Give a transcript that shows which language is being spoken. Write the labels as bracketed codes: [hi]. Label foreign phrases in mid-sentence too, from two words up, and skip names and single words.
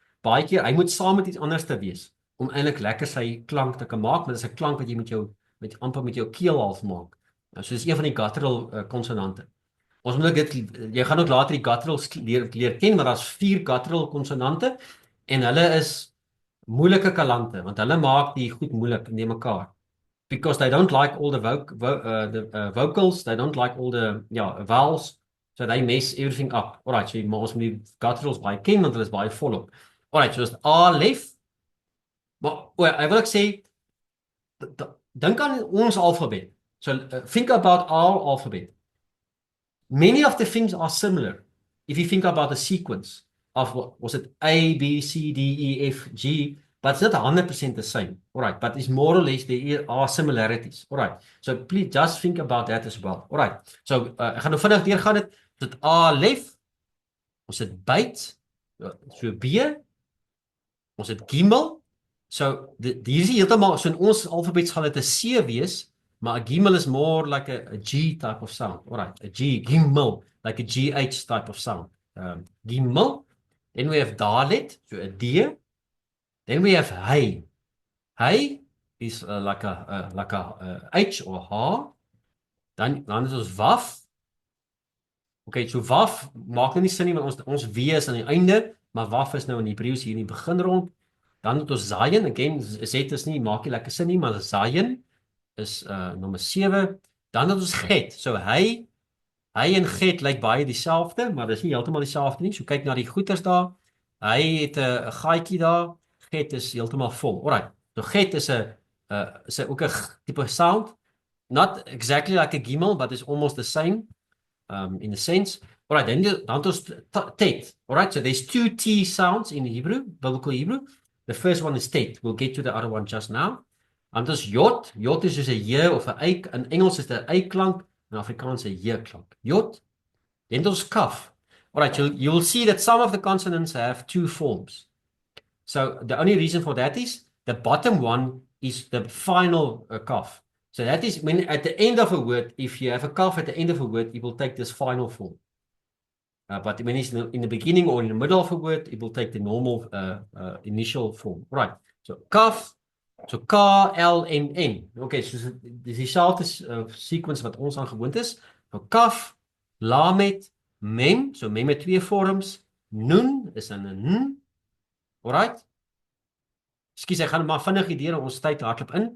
[af] Baie keer hy moet saam met iets anders te wees om eintlik lekker sy klank te kan maak, maar dit is 'n klank wat jy amper met jou keel half maak. So dis een van die guttural konsonante. Ons moet jy gaan ook later die gutturals leer ken, maar daar's 4 guttural konsonante en hulle is moeilike kalante, want hulle maak die goed moeilik in mekaar. [en] Because they don't like all the vocals, they don't like all the vowels, so they mess everything up. [af] Alright, so maar ons moet die gutturals baie ken, want hulle is baie volop. Alright, so is Aleph, maar ek wil sê, dink aan ons alfabet. [en] So think about our alphabet. Many of the things are similar. If you think about the sequence of was it A, B, C, D, E, F, G, but it's not 100% the same. All right, but it's more or less there are similarities. All right, so please just think about that as well. [af] All right, so ek gaan nou vinnig deurgaan dit. Ons het Alef, ons het Beit, so B, ons het Gimel. So hier is heeltemal so in ons alfabet gaan dit 'n C wees, maar 'n Gimel is [en] more like a G type of sound. All right, a G, Gimel, like a GH type of sound. Gimel. Then we have Dalet, so a D. Then we have Hay. Hay is like a H or H. [af] Dan is ons Waf. Okay, so Waf maak nou nie sin nie, want ons W is aan die einde, maar Waf is nou in Hebreëus hier in die begin rond. Dan het ons Zayin, again, Z is nie, maak nie lekker sin nie, maar Zayin is nommer 7. Dan het ons Get, so Hy en Get lyk baie dieselfde, maar dis nie heeltemal dieselfde nie, so kyk na die goeters daar. Hy het 'n gaatjie daar, Get is heeltemal vol. [en] Alright, [af] so Get is ook 'n tipe [en] sound, not exactly like a Gimel, but it's almost the same in a sense. [af] Alright, then het ons Tet. [en] Alright, so there's 2 T sounds in Hebrew, biblical Hebrew. The first one is Tet. We'll get to the other one just now. [af] Dan het ons Jot. Jot is soos 'n J of 'n Y. In Engels is dit 'n Y-klank, in Afrikaans 'n J-klank. Jot. Dan het ons Kaf. [en] Alright, you will see that some of the consonants have 2 forms. So the only reason for that is the bottom one is the final Kaf. So that is when at the end of a word, if you have a Kaf at the end of a word, it will take this final form. But when it's in the beginning or in the middle of a word, it will take the normal initial form. Right. So Kaf, so K, L, M, N. [af] Okay, so dis dieselfde sequence wat ons aan gewoond is. So Kaf, Lamet, Mem, so Mem het 2 vorms. Nun is 'n N. Alright. Ekskuus, ek gaan maar vinnig deur ons tyd hardloop in.